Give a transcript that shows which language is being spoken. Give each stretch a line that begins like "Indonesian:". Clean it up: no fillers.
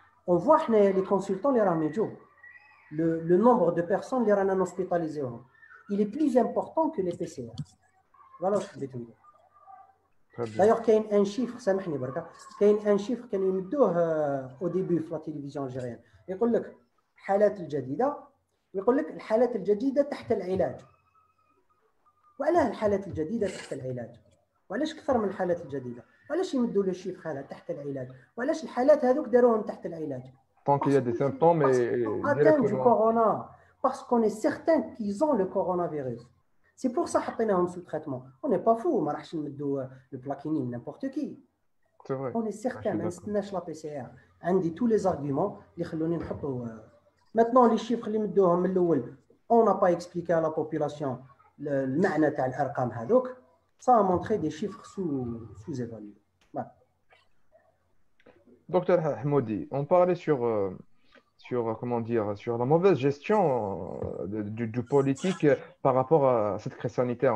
French: On voit les consultants, les ramédios, le nombre de personnes qui sont hospitalisées. Il est plus important que les PCR. Voilà ce que je veux dire. D'ailleurs, il y a un chiffre,
Arabic: سامحني بركة,
French: il y a un chiffre
Arabic: كانوا يمدوه
French: au début في la télévision algérienne.
Arabic: يقول لك الحالات الجديدة ويقول لك الحالات الجديدة تحت العلاج. وعلاه الحالات الجديدة تحت العلاج؟ وعلاش أكثر من الحالات الجديدة؟ وعلاش يمدوا له الشيف حالات تحت العلاج؟ وعلاش الحالات هذوك داروهم تحت العلاج؟
French: Tant qu'il y a des symptômes et atteints du corona, parce qu'on est certain qu'ils ont le coronavirus. C'est pour ça
Arabic: حطيناهم
French: sous traitement. On n'est pas fou,
Arabic: ما راحش نمدوا
French: le plaquenil n'importe qui. C'est vrai. On est certain,
Arabic: ما نستناش
French: la PCR.
Arabic: عندي
French: tous les arguments
Arabic: اللي خلوني نحطوا.
French: Maintenant les chiffres
Arabic: اللي مدوهم من الأول,
French: on n'a pas expliqué à la population
Arabic: المعنى تاع الأرقام هذوك.
French: Ça a montré des chiffres sous-évalués. Voilà. Docteur Hamoudi, on parlait sur comment dire, sur la mauvaise gestion du politique par rapport à cette crise sanitaire.